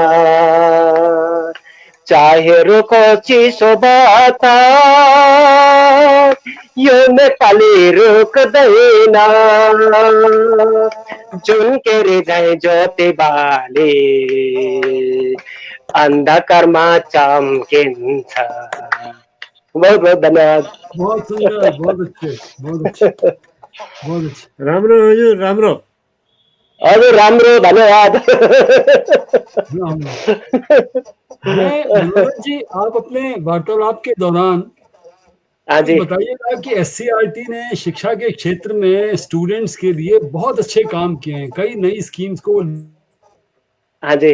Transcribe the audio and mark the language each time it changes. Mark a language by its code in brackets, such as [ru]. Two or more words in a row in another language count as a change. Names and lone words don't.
[ne] चाहे रुको चिसो बतास, यो नेपाली रुक्दैन। जुन केरी जय ज्योति बाले अन्धकारमा चम्किन्छ। [hi] बहुत बहुत धन्यवाद। बहुत सुंदर, बहुत अच्छे, बहुत अच्छे, बहुत अच्छे। [ne] राम्रो हजुर, राम्रो। हजुर राम्रो, धन्यवाद। राम राम। [hi] मैं मनोज जी, आप अपने वार्तालाप के दौरान हाँ कुछ जी, बताइएगा कि एससीईआरटी ने शिक्षा के क्षेत्र में स्टूडेंट्स के लिए बहुत अच्छे काम किए हैं, कई नई स्कीम्स को हाँ जी,